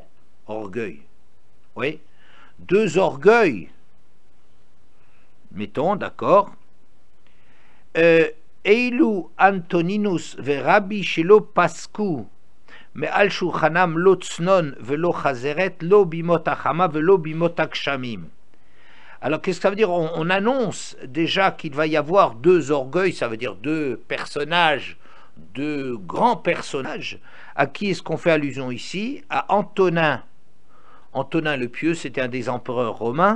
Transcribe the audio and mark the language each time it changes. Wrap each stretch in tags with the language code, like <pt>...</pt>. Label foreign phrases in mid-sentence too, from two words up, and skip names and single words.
<fr>Orgueil. Oui. Deux orgueils. Mettons, d'accord.</fr> <he>אלו אנטונינוס ורבי שלא פסקו מעל שולחנם לא צנון ולא חזרת לא בימות החמה ולא בימות הגשמים.</he> <fr>Alors qu'est-ce que ça veut dire? On annonce déjà qu'il va y avoir deux orgueils, ça veut dire deux personnages, deux grands personnages. À qui est-ce qu'on fait allusion ici? À Antonin. Antonin le Pieux, c'était un des empereurs romains.</fr>